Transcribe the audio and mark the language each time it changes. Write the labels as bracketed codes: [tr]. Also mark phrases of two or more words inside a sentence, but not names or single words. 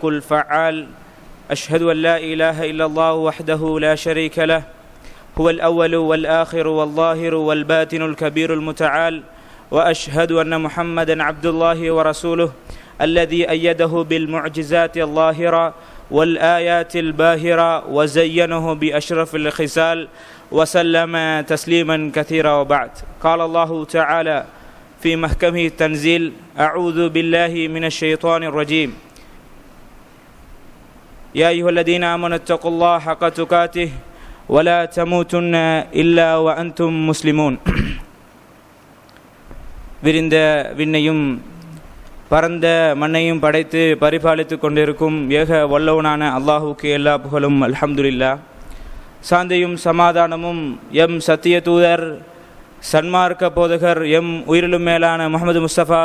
[ar] الفعال أشهد أن لا إله إلا الله وحده لا شريك له هو الأول والآخر والظاهر والباطن الكبير المتعال وأشهد أن محمدًا عبد الله ورسوله الذي أيده بالمعجزات الظاهرة والآيات الباهرة وزينه بأشرف الخصال وسلم تسليمًا كثيرًا وبعد. قال الله تعالى في محكمه التنزيل أعوذ بالله من الشيطان الرجيم يا أيها الذين آمنوا اتقوا الله حق تقاته ولا تموتن إلا وأنتم مسلمون. [ta] விரிந்த விண்ணையும் பரந்த மண்ணையும் படைத்து பரிபாலித்து கொண்டிருக்கும் ஏக வல்லவனான அல்லாஹுக்கு எல்லா புகழும். அல்ஹம்துலில்லாஹ். சாந்தியும் சமாதானமும் எம் சத்திய தூதர் சன்மார்க்க போதகர் எம் உயிரிலும் மேலான முஹம்மது முஸ்தபா